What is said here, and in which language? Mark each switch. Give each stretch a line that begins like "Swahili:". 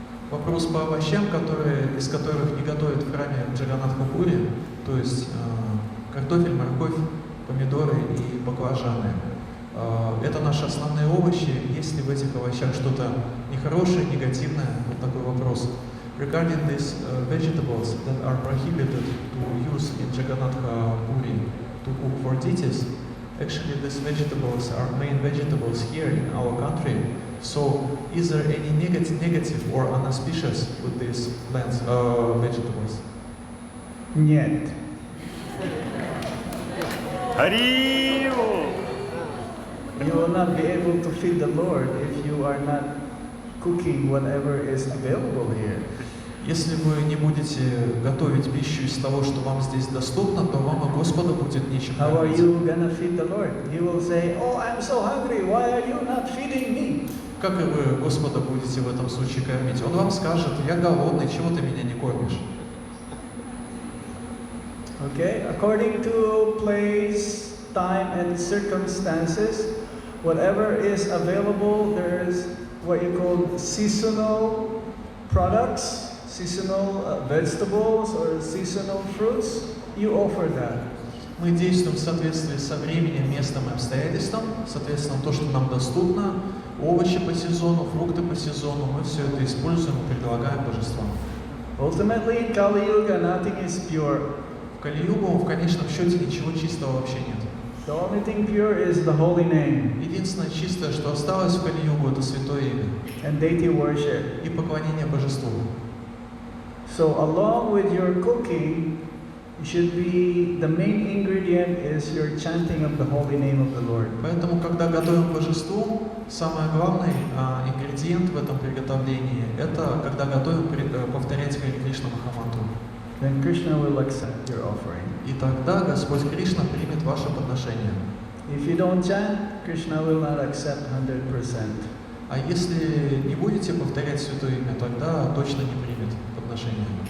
Russian: Вопрос по овощам, из которых не готовят в храме Джаганнатха-Пури, то есть картофель, морковь, помидоры и баклажаны. Это наши основные овощи. Если в этих овощах что-то нехорошее, негативное, вот такой вопрос.
English: Regarding these vegetables that are prohibited to use in Jagannath-Puri to cook for deities, actually these vegetables are main vegetables here in our country. So is there any negative or unauspicious with these plants, vegetables?
Russian: Нет. Харил!
English: You will not be able to feed the Lord if you are not cooking whatever is available here.
Russian: Если вы не будете готовить пищу из того, что вам здесь доступно, то вам и Господа будет нечем
English: How are
Russian: кормить.
English: you gonna feed the Lord? He will say, "Oh, I'm so hungry. Why are you not feeding me?"
Russian: Как и вы Господа будете в этом случае кормить? Он вам скажет: я голодный, чего ты меня не кормишь?
English: Okay, according to place, time, and circumstances, whatever is available, there is what you call seasonal products, seasonal vegetables, or seasonal fruits. You offer that.
Russian: Мы действуем в соответствии со временем, местом и обстоятельством, соответственно, то, что нам доступно, овощи по сезону, фрукты по сезону, мы все это используем и предлагаем божествам.
English: Ultimately, in Kali Yuga, nothing is pure.
Russian: В Кали-югу в конечном счете ничего чистого вообще нет.
English: The only thing pure is the holy name
Russian: Единственное чистое, что осталось в Кали-югу, это святое имя
English: and deity worship.
Russian: и поклонение божеству.
English: So, along with your cooking, it should be the main ingredient is your chanting of the holy name of the Lord.
Russian: Поэтому, когда готовим божеству, самый главный ингредиент в этом приготовлении – это когда готовим повторять Харе Кришна Махамантру.
English: Then Krishna will accept your offering.
Russian: И тогда Господь Кришна примет ваше подношение.
English: If you don't chant, Krishna will not accept 100%.
Russian: А если не будете повторять святое имя, тогда точно не примет подношение.